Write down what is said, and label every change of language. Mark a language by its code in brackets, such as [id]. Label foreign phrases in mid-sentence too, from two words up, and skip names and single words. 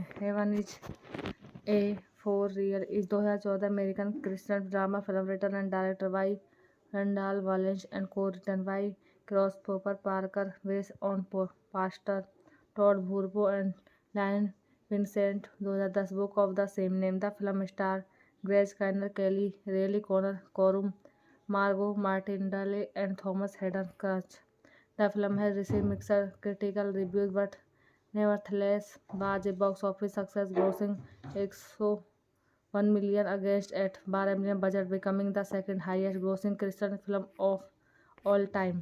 [en] Heaven is a for real is 2014 American Christian drama film written and director by Randall Wallace and co written by Christopher Parker, based on pastor Todd Burpo and Lynn Vincent, 2010 book of the same name. The film star Greg Kinnear, Kelly Reilly, Connor Corum, Margot Martindale and Thomas Hayden Church. The film has received mixed critical reviews but nevertheless was a box office success, grossing 101 million against at 12 million budget, becoming the second highest grossing Christian film of all time.